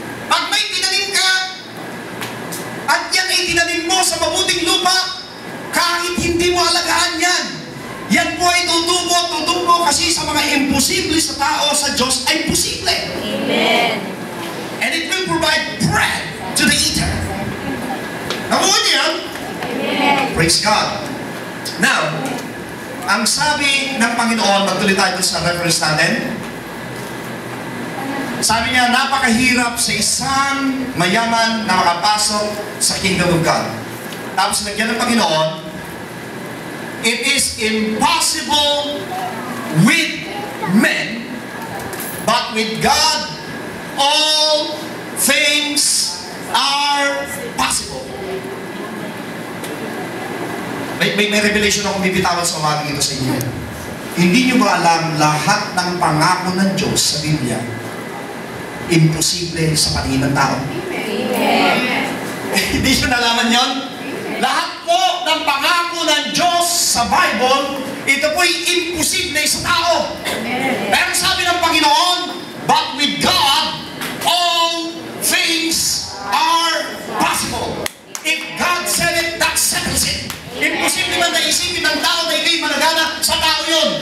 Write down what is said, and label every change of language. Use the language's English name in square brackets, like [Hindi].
[Filipino] Pag may tinanim ka, at yan ay tinanim mo sa mabuting lupa, kahit hindi mo alagaan yan, yan po ay tutubo kasi sa mga imposible sa tao, sa Diyos ay posible. [English] Amen. And it will provide bread to the eater. [Filipino] Nakuha niyo yan? [English] Amen. Praise God. [Filipino] Now, ang sabi ng Panginoon, magtuloy tayo sa reference natin. Sabi niya, napakahirap sa isang mayaman na makapasok sa Kingdom of God. Tapos nagyan ng Panginoon, [English] it is impossible with men, but with God, all things are possible. [Filipino] May revelation akong bibitawan sa umagang ito sa inyo. Hindi nyo ba alam lahat ng pangako ng Diyos sa Biblia, imposible sa paningin ng tao? [English] Amen. [Filipino] Hindi nyo nalaman yon? Lahat po ng pangako ng Diyos sa Bible, ito po'y imposible sa tao. Pero sabi ng Panginoon, [English] but with God, all things are possible. If God said it, that settles it. [Filipino] Imposible man na isipin ng tao na hindi managana, sa tao yun.